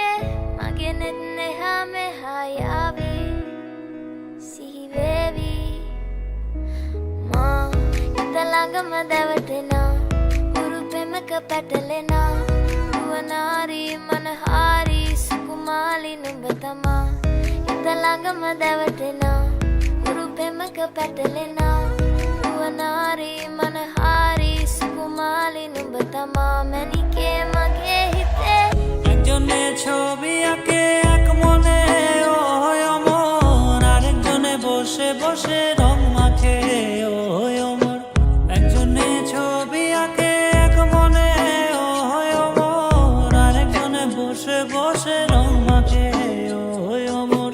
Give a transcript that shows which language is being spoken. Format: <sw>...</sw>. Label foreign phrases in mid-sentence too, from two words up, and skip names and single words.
<si>මගේ නෙත් නෙහා මෙහා යාවි සිහි වේවි මා හිත ළඟම දැවටෙනා උරු පෙමක පැටලෙනා නුවනාරි මනහාරි සුකුමාලි නුඹ තමා හිත ළඟම දැවටෙනා උරු පෙමක පැටලෙනා නුවනාරි මනහාරි සුකුමාලි නුඹ තමා මැණිකේ මගේ හිතේ</si> <bn>একজনে ছবি আঁকে এক মনে ওই অমর, আরেকজনে বসে বসে রং মাখে ওই অমর। একজনে ছবি আঁকে এক মনে ওই অমর, আরেকজনে বসে বসে রং মাখে ওই অমর।</bn>